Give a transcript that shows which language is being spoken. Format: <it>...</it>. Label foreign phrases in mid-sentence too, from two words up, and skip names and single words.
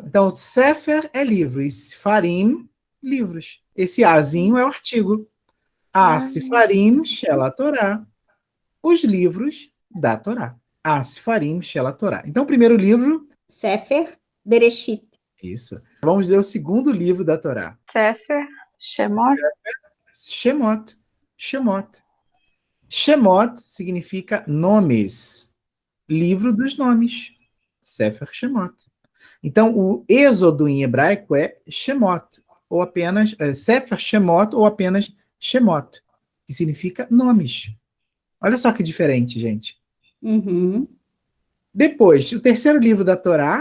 <pt>Então, Sefer é livro e Sefarim, livros. Esse Azinho é o artigo.</pt> <he>ספרים של התורה.</he> <pt>Os livros da Torá.</pt> <he>ספרים של התורה.</he> <pt>Então, o primeiro livro... Sefer Bereshit. Isso. Vamos ler o segundo livro da Torá. Sefer Shemot. Shemot. Shemot significa nomes. Livro dos nomes. Sefer Shemot. Então, o Êxodo em hebraico é Shemot, ou apenas Sefer Shemot, ou apenas Shemot, que significa nomes. Olha só que diferente, gente. Depois, o terceiro livro da Torá.</pt>